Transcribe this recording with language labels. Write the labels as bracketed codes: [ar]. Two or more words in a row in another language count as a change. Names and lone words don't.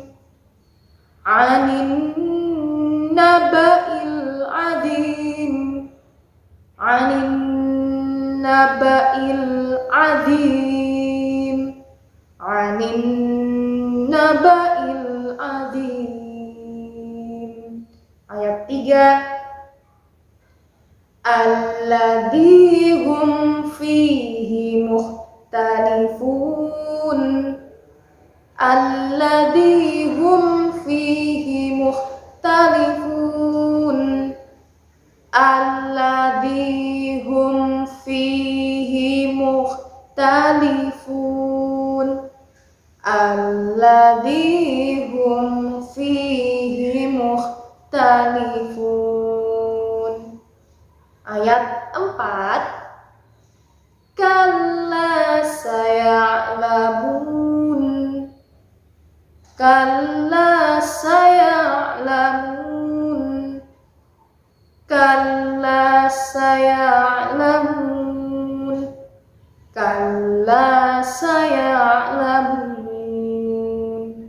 [ar] عن النبإ العظيم. عن النبإ العظيم. عن النبإ العظيم. [id] Ayat 3. [ar] الذين هم فيه مختلفون. الذين هم فيه مختلفون. الذين هم فيه مختلفون. الذين هم سالفون. [id] Ayat 4, [ar] كلا سيعلمون، كلا سيعلمون، كلا سيعلمون، كلا سيعلمون, kalla saya'lamun.